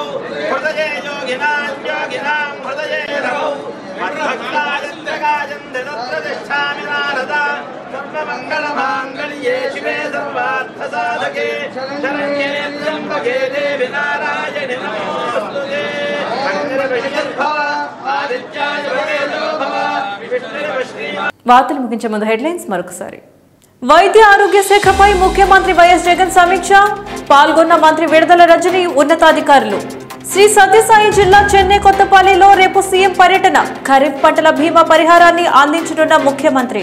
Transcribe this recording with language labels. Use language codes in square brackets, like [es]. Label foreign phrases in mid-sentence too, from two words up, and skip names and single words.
[sa] हृदये योगिनां हृदये रवौ मद्भक्तायत्रगायन्ते तत्र तिष्ठामि नारदा सर्वमङ्गलमाङ्गल्ये शिवे सर्वार्थसाधके शरण्ये त्र्यम्बके देवि नारायणि नमोऽस्तुते आदित्याय वरेण्यो भव विष्णुर्व श्रीमान् [te] వార్తలు ముగించే ముందు హెడ్లైన్స్ మరొకసారి. వైద్య ఆరోగ్య శాఖపై ముఖ్యమంత్రి వైఎస్ జగన్ సమీక్ష, పాల్గొన్న మంత్రి విడుదల రజని, ఉన్నతాధికారులు. శ్రీ సత్యసాయి జిల్లా చెన్నై కొత్తపల్లిలో రేపు సీఎం పర్యటన, ఖరీఫ్ పంటల బీమా పరిహారాన్ని అందించనున్న ముఖ్యమంత్రి.